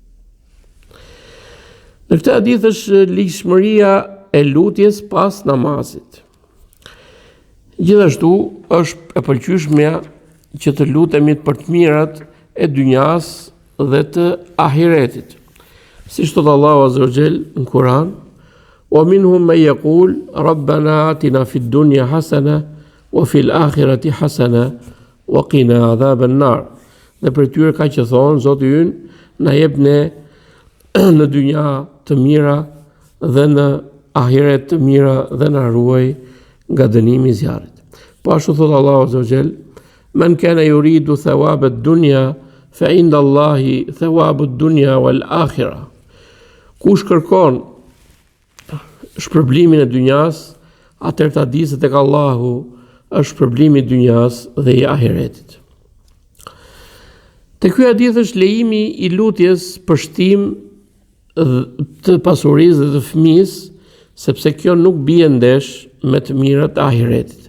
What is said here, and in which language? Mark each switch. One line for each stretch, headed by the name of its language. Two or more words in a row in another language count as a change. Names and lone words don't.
Albanian: Në këtë hadith është ligjshmëria e lutjes pas namazit. Gjithashtu është e pëlqyeshme që të lutemi për të mirat e dynjas dhe të ahiretit. Siç thot Allahu
Arabic: عز وجل
Albanian: në Kur'an:
Arabic: "ومنهم من يقول ربنا آتنا في الدنيا حسنة وفي الآخرة حسنة وقنا عذاب النار."
Albanian: Dhe për tyre ka që thonë: Zoti ynë na jep ne në dynja të mira dhe në ahiret të mira dhe na ruaj nga dënimi i zjarrit. Po ashtu thot Allahu
Arabic: عز وجل: "من كان يريد ثواب الدنيا فعند الله ثواب الدنيا والآخرة."
Albanian: Kush kërkon shpërblimin e dynjas, atëherë ta di se tek Allahu është shpërblimi i dynjas dhe i ahiretit. Te ky hadith është lejimi i lutjes për shtim të pasurisë dhe të fëmijës, sepse kjo nuk bie ndesh me të mirat e ahiretit.